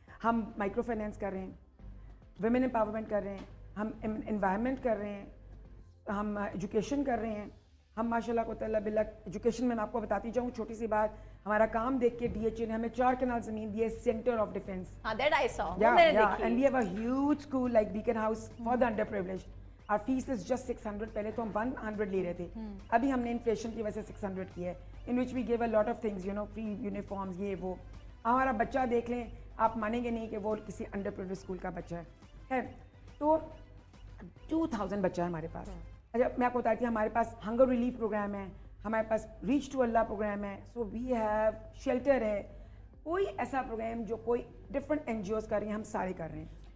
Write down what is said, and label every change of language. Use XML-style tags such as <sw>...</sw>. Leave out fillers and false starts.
<ur>ہم micro finance کر رہے ہیں, ویمن امپاورمنٹ کر رہے ہیں, ہم انوائرمنٹ کر رہے ہیں, ہم ایجوکیشن کر رہے ہیں. ہم ماشاء اللہ کو تعالیٰ باللہ ایجوکیشن میں آپ کو بتاتی جاؤں چھوٹی سی بات, ہمارا کام دیکھ کے ڈی ایچ اے نے ہمیں 4 کنال زمین دی ہے, centre of defence.</ur> <en>That I saw. And we have a huge school like Beacon House for the underprivileged. Our fees is just 600.</en> <ur>پہلے تو ہم 100 لے رہے تھے, ابھی ہم نے انفلیشن کی وجہ سے 600 کی ہے.</ur> <en>In which we give a lot of things, you know, free uniforms,</en> <ur>یہ وہ. ہمارا بچہ دیکھ لیں, آپ مانیں گے نہیں کہ وہ کسی انڈر پرویلیجڈ اسکول کا بچہ ہے. تو 2000 بچہ ہے ہمارے پاس. اچھا میں آپ کو بتاتی ہوں ہمارے پاس ہنگر ریلیف پروگرام ہے, ہمارے پاس ریچ ٹو اللہ پروگرام ہے,</ur> <en>so we have</en> <ur>شیلٹر ہے. کوئی ایسا پروگرام جو کوئی ڈفرینٹ این جی اوز کر رہی ہیں ہم سارے کر رہے ہیں.</ur>